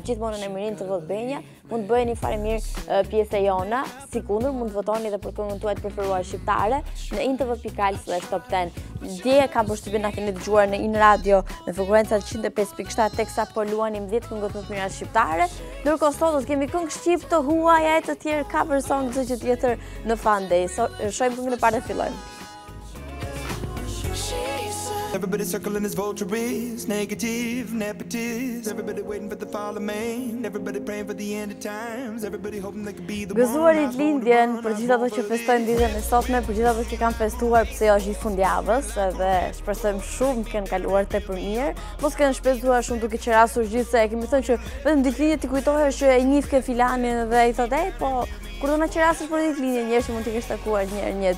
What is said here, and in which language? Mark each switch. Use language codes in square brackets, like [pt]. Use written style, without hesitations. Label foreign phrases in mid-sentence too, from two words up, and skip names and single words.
[sq] Gjithmonë në emrin Tv Albania. Mund të bëheni fare mirë pjesë e jona, sikundër mund të votoni edhe për këngën tuaj të preferuar shqiptare në intv.al/top 10. Dje kam përshtypjen na keni dëgjuar në N.E.R.D në frekuencat 105.7 teksa po luanim 10 këngë të mira shqiptare. Ndërkohë sot do të kemi këngë shqip të huaja e të tjerë [en] cover song [sq] të çdo tjetër në FunDay. Shohim këngën e parë dhe fillojmë. [en] Everybody circling this vultures, negative, nepotist. Everybody waiting for the fall of man. Everybody praying for the end of times. Everybody hoping they could be the one. [sq] Gëzuarit lindjen për gjithë ato që festojnë ditën e sotme, për gjithë ato që kanë festuar pse jo gjithë fundjavës, edhe shpresojmë shumë të kenë kaluar tepër mirë. Mos kenë shpenzuar shumë duke qerasur gjithë, se kemi thënë që vetëm ditëlindje ti kujtohesh që e njeh ke filanin dhe i thotë, po kur do na qerasësh për ditëlindje njerëz që mund t'i kesh takuar një herë në jetë.